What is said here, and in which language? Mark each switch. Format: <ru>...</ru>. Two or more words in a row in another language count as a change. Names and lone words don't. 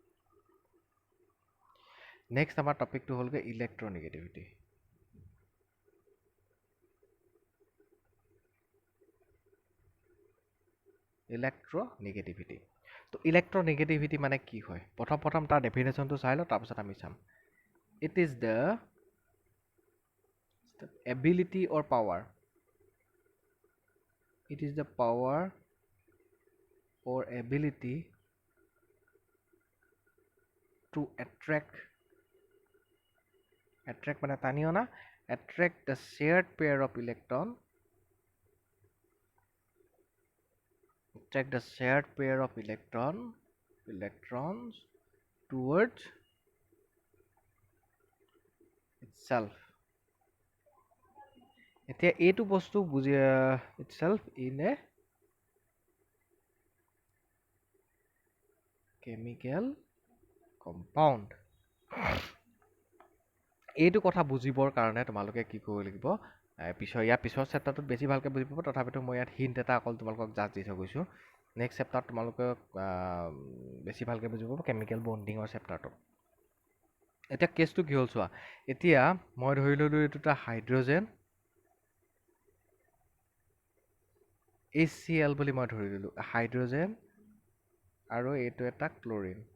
<as>নেক্সট আমাৰ টপিকটো হ'লগৈ ইলেক্ট্ৰনেগেটিভিটি। ইলেক্ট্ৰনেগেটিভিটি। তো ইলেক্ট্ৰনেগেটিভিটি মানে কি হয়? প্ৰথম তাৰ ডেফিনেশ্যনটো চাই লওঁ, তাৰপিছত আমি চাম।</as> <en>It is the ability or power, it is the power or ability to attract</en> <as>মানে টানি অনা,</as> <en>attract the shared pair of electrons towards itself.</en> <as>এতিয়া এইটো বস্তু বুজি</as> <en>itself in a chemical compound.</en> <as>এইটো কথা বুজিবৰ কাৰণে তোমালোকে কি কৰিব লাগিব? পিছৰ চেপ্টাৰটোত বেছি ভালকৈ বুজি পাব, তথাপিতো মই ইয়াত হিণ্ট এটা অকল তোমালোকক জাষ্ট দি থৈ গৈছোঁ। নেক্সট চেপ্টাৰত তোমালোকে বেছি ভালকৈ বুজি পাব</as> <en>chemical bonding</en> <as>চেপ্টাৰটো। এতিয়া কেছটো কি হ'ল চোৱা, এতিয়া মই ধৰি ল'লোঁ এইটো এটা হাইড্ৰজেন HCl বুলি মই ধৰি ল'লোঁ, হাইড্ৰজেন, আৰু এইটো এটা ক্লৰিন।</as>